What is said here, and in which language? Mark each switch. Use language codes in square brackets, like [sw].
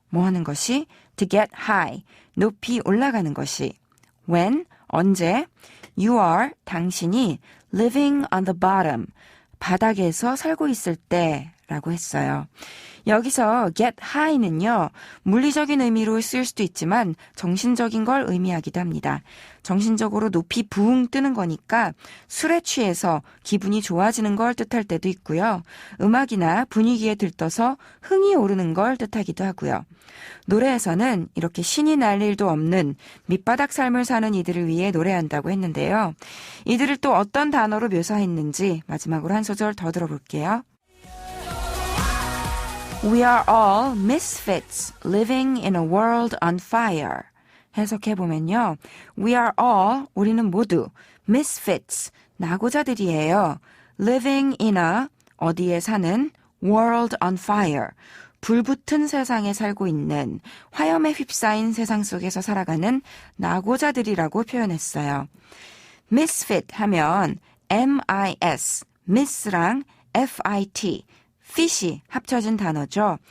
[ko] 뭐 하는 것이? [en] To get high, [ko] 높이 올라가는 것이. [en] When, [ko] 언제? [en] You are, [ko] 당신이 [en] living on the bottom, [ko] 바닥에서 살고 있을 때 라고 했어요. 여기서 [en] get high [ko] 는요, 물리적인 의미로 쓰일 수도 있지만 정신적인 걸 의미하기도 합니다. 정신적으로 높이 붕 뜨는 거니까 술에 취해서 기분이 좋아지는 걸 뜻할 때도 있고요. 음악이나 분위기에 들떠서 흥이 오르는 걸 뜻하기도 하고요. 노래에서는 이렇게 신이 날 일도 없는 밑바닥 삶을 사는 이들을 위해 노래한다고 했는데요. 이들을 또 어떤 단어로 묘사했는지 마지막으로 한 소절 더 들어볼게요. [en] We are all misfits living in a world on fire. [ko] 해석해보면요. [en] We are all, [ko] 우리는 모두 [en] misfits, [ko] 낙오자들이에요. [en] living in a, [ko] 어디에 사는 [en] world on fire. [ko] 불붙은 세상에 살고 있는 화염에 휩싸인 세상 속에서 살아가는 낙오자들이라고 표현했어요. misfit 하면 M-I-S, miss랑 F-I-T, fit이 합쳐진 단어죠.